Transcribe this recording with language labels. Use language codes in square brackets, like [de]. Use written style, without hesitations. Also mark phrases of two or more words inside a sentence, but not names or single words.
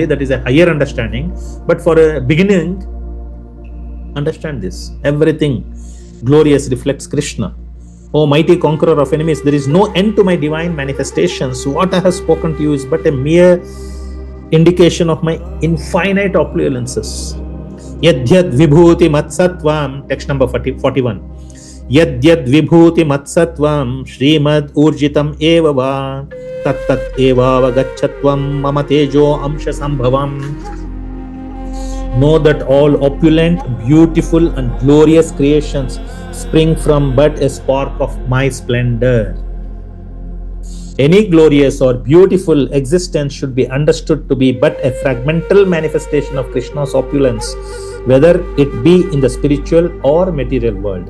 [en] That is a higher understanding. But for a beginning, understand this. Everything glorious reflects Krishna. O mighty conqueror of enemies, there is no end to my divine manifestations. What I have spoken to you is but a mere indication of my infinite opulences. [sa] Yadyad vibhūti matsattvam, [en] text number 41. [sa] Yadyad vibhūti matsattvam shrimad urjitam eva va tattat eva vagachatvam mama tejo amsha sambhavam. [en] Know that all opulent, beautiful and glorious creations spring from but a spark of my splendor. Any glorious or beautiful existence should be understood to be but a fragmental manifestation of Krishna's opulence, whether it be in the spiritual or material world.